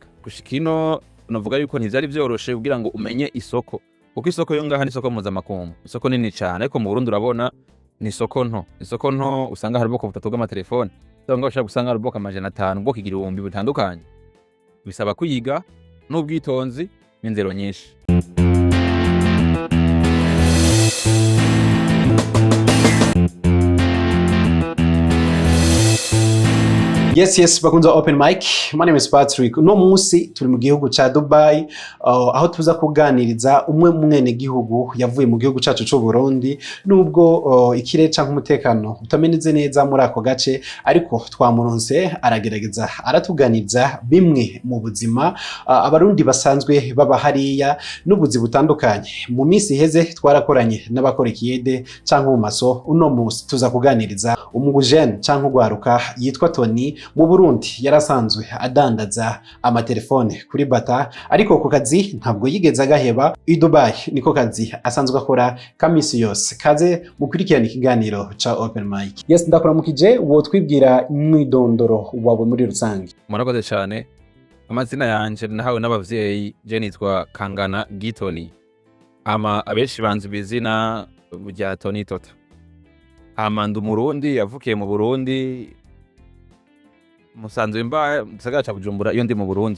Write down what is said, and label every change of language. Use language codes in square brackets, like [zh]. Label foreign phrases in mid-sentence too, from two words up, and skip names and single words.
[rn] Gushika ino navuga yuko ntivyari vyoroshe kugira ngo umenye isoko, kuko isoko yo ngaha ni isoko mpuzamakungu, isoko nini cyane, ariko mu Burundi urabona ni isoko nto usanga hari ubwoko butatu bw'amatelefone, cyangwa ushaka gusanga hari ubwoko 500 ubwoko 1000 butandukanye. Bisaba kuyiga n'ubwitonzi n'inzero nyinshi. Yes, bakunza [en] open mic. My name is Patrick. [rn] No munsi turi mu gihugu ca Dubai, aho tuza kuganiriza umwe mwene gihugu yavuye mu gihugu cacu cyo Burundi, nubwo ikirere canke umutekano utameneze neza muri ako gace, ariko twamuronse aragerageza aratuganiriza bimwe mu buzima abarundi basanzwe baba hariya n'ubuzi butandukanye. Mu minsi heze twarakoranye n'abakora ikiyede canke mu maso, uno munsi tuza kuganiriza umugujene canke ugwaruka yitwa Tony. Mu Burundi yarasanzwe adandaza amatelefone kuri BATA, ariko ku kazi ntabwo yigeze agaheba. I Dubai niko kazi asanzwe akora kamisi yose. Kaze mukurikirana ikiganiro ca [en] open mic. [rn] Yes, ndakuramukije, wo twibwira mwidondoro wawe muri rusange. Murakoze cyane. Amazina yanje nahawe n'abavyeyi, je nitwa Kangana Gitoni. Abenshi banzi bizina bya Tony Tota. Ndu Murundi, yavukiye mu Burundi, musanzwe mba gisagara ca Bujumbura, iyo ndi mu Burundi.